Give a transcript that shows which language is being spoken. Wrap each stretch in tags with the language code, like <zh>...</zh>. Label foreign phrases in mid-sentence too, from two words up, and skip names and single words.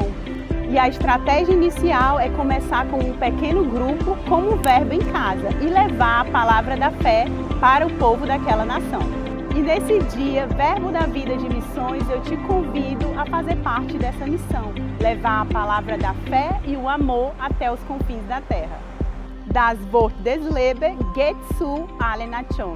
<pt>E a estratégia inicial é começar com um pequeno grupo com o verbo em casa e levar a palavra da fé para o povo daquela nação. E nesse dia, Verbo da Vida de Missões, eu te convido a fazer parte dessa missão, levar a palavra da fé e o amor até os confins da terra.</pt> <de>Das Wort des Lebens geht zu allen Nationen.</de>